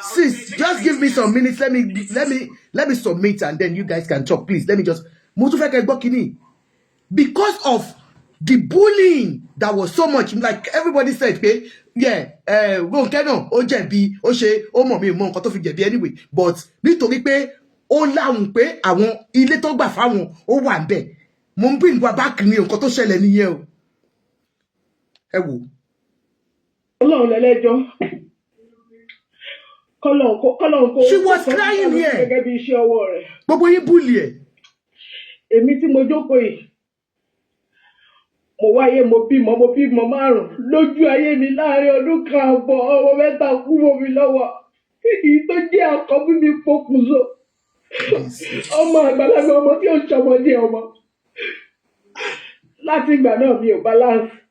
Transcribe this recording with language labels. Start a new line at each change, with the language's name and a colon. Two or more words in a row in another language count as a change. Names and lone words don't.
English: sis, just give me some minutes. Let me submit and then you guys can talk, please. Let me just because of the bullying that was so much, like everybody said, okay, yeah, no, anyway, but
Yoruba: nítorí pé ó láhùn pé àwọn ilé tó gbà fáwọn ó wà ńbẹ̀. Mo ń bring wa back ni nǹkan tó ṣẹlẹ̀ nìyẹn o. Ẹ wò. Ọlọ́run lẹ́lẹ́jọ́ kọ́lọ́run kó.
English: She was crying here.
Yoruba: Gẹ́gẹ́ bí iṣẹ́ ọwọ́ rẹ̀. Gbogbo yín bully ẹ̀. Èmi tí mo jókòó yìí mo wáyé mo bímọ 5 lójú ayé mi láàrin ọdún kan àbọ̀ ọmọ 3 kú mọ́ mi lọ́wọ́ èyí tó jẹ́ àkọ́bí mi pokùnso ọmọ àgbàlagbà ọmọ tí ó ṣọmọdé ọmọ láti ìgbà náà mi ò balance.